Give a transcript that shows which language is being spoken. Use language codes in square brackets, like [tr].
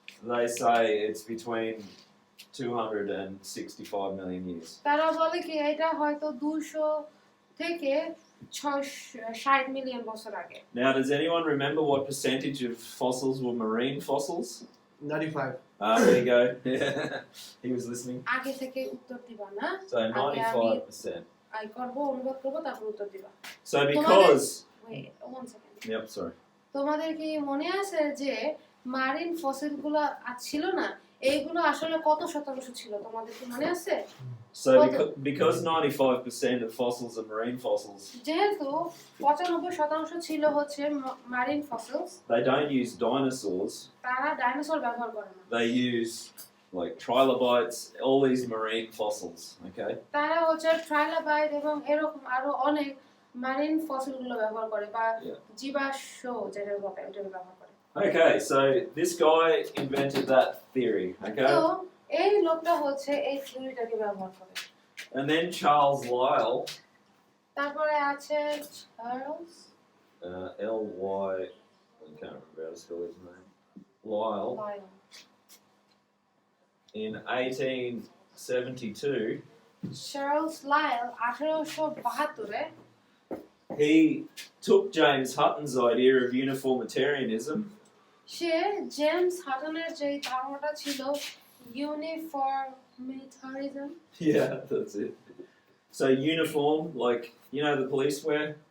[en] they say it's between 200 and 65 million years. [bn] তারা বলে কি এটা হয়তো 200 থেকে 60 মিলিয়ন বছর আগে [en] Now, does anyone remember what percentage of fossils were marine fossils? 95. There you go. He was listening. [bn] আগে থেকে উত্তর দিবা না [en] So 95%. [bn] আই করব অনুবাদ করব তারপর উত্তর দিবা [en] So because... wait one second Yep, sorry. [bn] তোমাদের কি মনে আছে যে মারিন ফসিলগুলো ছিল না এইগুলো আসলে কত শতাংশ ছিল তোমাদের কি মনে আছে [en] So because 95% of fossils are marine fossils, [bn] যেহেতু 95% ছিল হচ্ছে Marin fossils [en] they don't use dinosaurs. [bn] তারা ডাইনোসর ব্যবহার করে না [en] They use like trilobites, all these marine fossils, okay? [bn] তারা হচ্ছে ট্রাইলোবাইট এবং এরকম আরো অনেক মারিন ফসিলগুলো ব্যবহার করে বা জীবাশ্ম যেটা বলে ওটা ব্যবহার করে [en] Okay, so this guy invented that theory, okay? [bn] তো এই লোকটা হচ্ছে এই থিওরিটাকে ব্যবহার করে [en] And then Charles Lyell, [bn] তারপরে আছে Charles [en] L-Y, I can't remember how to spell his name, Lyell, [bn] lion [en] in 1872, [bn] Charles লায়ল 1872 A [en] he took James Hutton's idea of uniformitarianism. [bn] Say James হাটনের যে ধারণাটা ছিল ইউনিফর্মিটারিজম [en] Yeah, that's it. So uniform, like, you know the police wear?